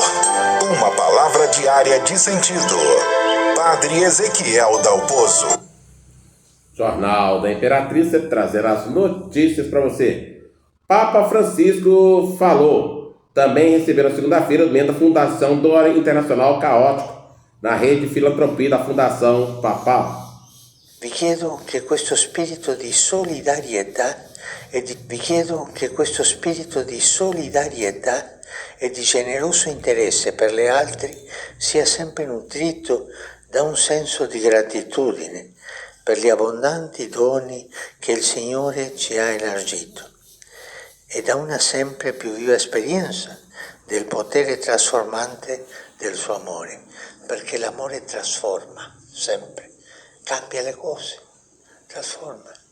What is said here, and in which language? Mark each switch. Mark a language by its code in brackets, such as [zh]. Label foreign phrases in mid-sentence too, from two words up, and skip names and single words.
[pt] Uma palavra diária de sentido. Padre Ezequiel Dalpozo. Jornal da Imperatriz trazendo as notícias para você. Papa Francisco falou. Também receberam segunda-feira o membro da Fundação do Internacional Caótico na rede Filantropia da Fundação Papal. [it] Vi chiedo che questo spirito di solidarietà e di generoso interesse per le altre sia sempre nutrito da un senso di gratitudine per gli abbondanti doni che il Signore ci ha elargito e da una sempre più viva esperienza del potere trasformante del suo amore, perché l'amore trasforma sempre, cambia le cose, trasforma.